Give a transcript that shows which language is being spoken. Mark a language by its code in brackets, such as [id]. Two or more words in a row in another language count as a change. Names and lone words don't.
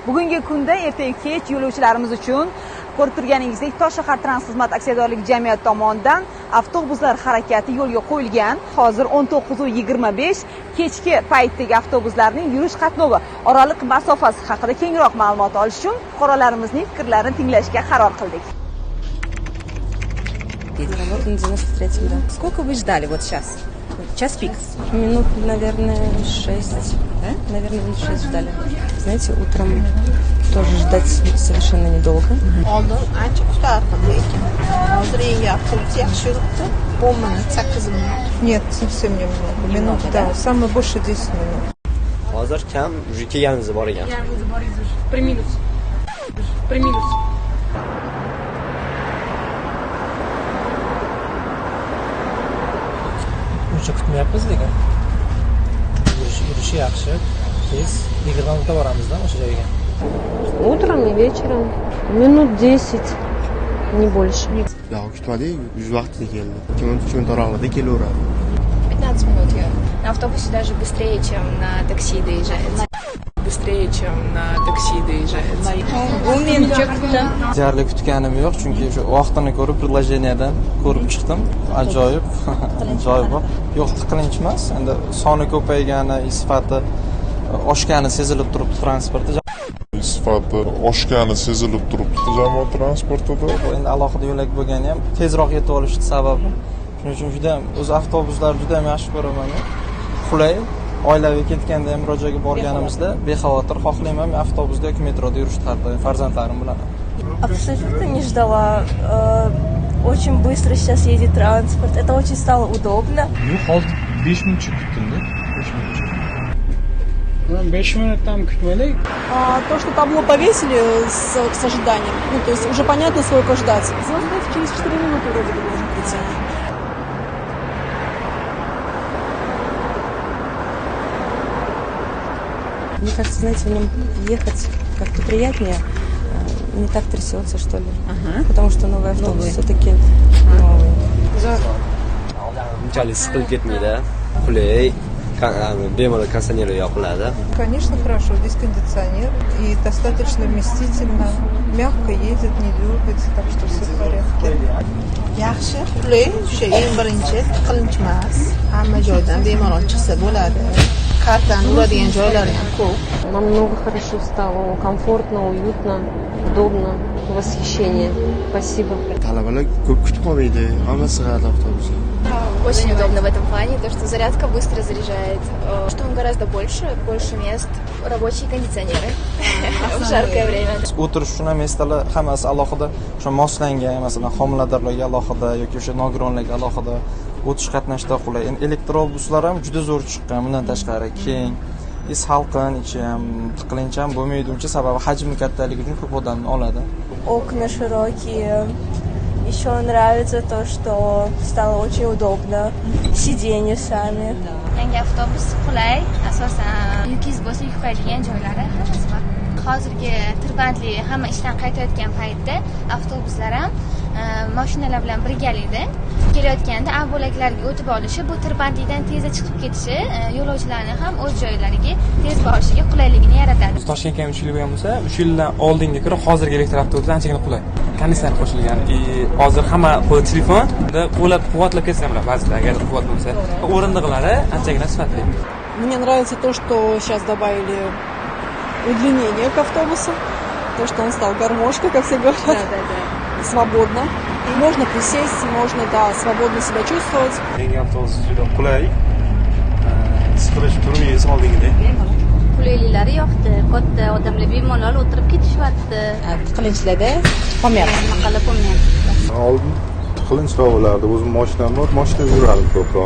[uz] Bugungi kunda ertaga kech yo'lovchilarimiz uchun ko'rib turganingizdek Toshshahar Transport aksiyadorlik jamiyati tomonidan avtobuslar harakati yo'lga qo'yilgan. Hozir 19:25 kechki paytdagi avtobuslarning yurish qatnovi oraliq masofasi haqida kengroq ma'lumot olish uchun fuqarolarimizning fikrlarini tinglashga qaror qildik. [ru] Работа на 93-м, да. Сколько вы ждали вот сейчас? Час пик. Минут, наверное, 6. Наверное, минут 6 ждали. Знаете, утром тоже ждать совершенно недолго. [uz] Oldin ancha kutardim lekin hozir yangi avtobus yaxshi yuribdi. 10 minut, 8 minut. [ru] Нет, совсем немного. Минут, да, самое больше 10 минут. [uz] Hozir kam, уже kelganimiz bor ekan. Приминус. Приминус. Uncha kutmayapmiz lekin yurishi yaxshi, tez 20 minutda boramizda o'sha joyga. [ru] Утром и вечером. Минут 10, не больше. Yo'q, kutmadik, vaqtida keldi. 2 minut oralig'ida kelaveradi. 15 минут я. На автобусе даже быстрее, чем на такси доезжается. Быстрее, чем на такси доезжается. [uz] Deyarli kutganim yo'q, chunki o'sha vaqtini ko'rib, предложениyadan ko'rib chiqdim. Ajoyib. Ajoyib. Yo'q, tiqilinch emas. Endi soni ko'paygani, sifati oshgani sezilib turibdi transportda. Sifati oshgani sezilib turibdi jamoat transportida. Endi alohida yo'lak bo'lgani ham tezroq yetib olish sababi. Shuning uchun juda ham o'z avtobuslar juda ham yaxshi ko'raman. Qulay. Oilaviy ketganda ham ro'jaga borganimizda bexavotir xohlayman avtobusda yoki metroda yurishni farzandlarim bilan. [ru] Абсолютно не ждала. Очень быстро сейчас едет транспорт. Это очень стало удобно. [uz] Hozir 5 minutcha kutdim-da. 5 minut ham kutmadik. [ru] То, что табло повесили с ожиданием, ну, то есть уже понятно, сколько ждать. Звонок через 4 минуты вроде бы должен прийти. Мне кажется, знаете, в нем ехать как-то приятнее. Не так трясется, что ли. Потому что новый автобус все-таки новый. [uz] Unchalik siqilib ketmaydi. Qulay, bemalol konditsioner yoqiladi. [ru] Конечно, хорошо. Здесь кондиционер и достаточно вместительно. Мягко едет, не дергается, так что все в порядке. [uz] Yaxshi, qulay, o'sha eng birinchi tiqilinch emas. Hamma joydan bemalol chiqsa bo'ladi. Kartani uradigan joylari ham ko'p. [ru] Намного хорошо стало, комфортно, уютно, удобно, восхищение. Спасибо. [uz] Talabalar ko'p kutib qolmaydi, hamma sig'adi avtobusga. [ru] Очень удобно в этом плане, то, что зарядка быстро заряжает, что он гораздо больше мест, рабочие кондиционеры в жаркое время. [uz] O'tirish uchun ham mesdalar hammasi alohida, o'sha moslangan, masalan, homiladorlarga alohida yoki o'sha nogironlarga alohida o'tish qatnashda qulay. Endi elektrobuslar ham juda zo'r chiqqan, bundan tashqari keng, salqin, ichi ham tiqilinch ham bo'lmaydi uncha, sababi hajmi kattaligi uchun ko'p odamni oladi. [ru] Окна широкие. Еще нравится то, что стало очень удобно. Сиденья сами. [uz] Yangi avtobus qulay, asosan yukingiz bo'lsa yuk qo'yadigan joylari hammasi bor. Hozirgi tirbandli hamma ishdan qaytayotgan paytda avtobuslar ham mashinalar bilan birgalikda kelayotganda avbolaklarga o'tib olishi, bu tirbandlikdan tezda chiqib ketishi yo'lovchilarni ham o'z joylariga tez borishiga qulayligini yaratadi. Toshkentga ham 3 yil bo'lgan bo'lsa, 3 yildan oldinga ko'ra hozirgi elektr avtobuslar anchagina qulay. Konditsioner qo'shilgan. Hozir hamma qo'lda telefonda quvvatlab ketsa ham ba'zida agar quvvat bo'lsa, o'rindiqlari anchagina sifatli. [ru] Мне нравится то, что сейчас добавили удлинение к автобусу. То, что он стал гармошкой, как все говорят. Да. Свободно. Можно присесть, можно, да, свободно себя чувствовать. [uz] Yangi avtobus juda qulay. Siqilish turmaysiz oldingida. Qulayliklari yoqdi, katta odamlar bemalol o'tirib ketishyapti. Tiqilinchlarda qolmayapti. Oldin tiqilinchroq bo'lardi. O'zim mashinam bor, mashinada yurardim ko'proq.